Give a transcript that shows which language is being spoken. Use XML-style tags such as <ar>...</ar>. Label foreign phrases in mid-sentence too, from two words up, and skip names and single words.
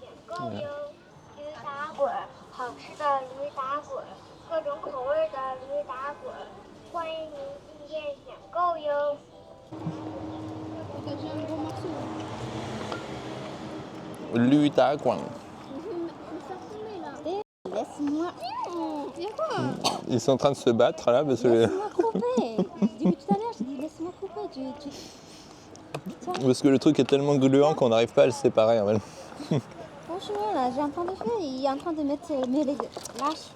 <zh>够哟！驴打滚，好吃的驴打滚，各种口味的驴打滚，欢迎您进店选购哟。驴打滚.</zh> <fr>Laisse-moi. Ils sont en train de se battre là parce que... Laisse-moi couper. Depuis tout à l'heure, je dis laisse-moi couper. Parce que le truc est tellement gluant qu'on n'arrive pas à le séparer en fait. Franchement, là, j'ai en train de faire, il est en train de mettre mes les lâche.</fr>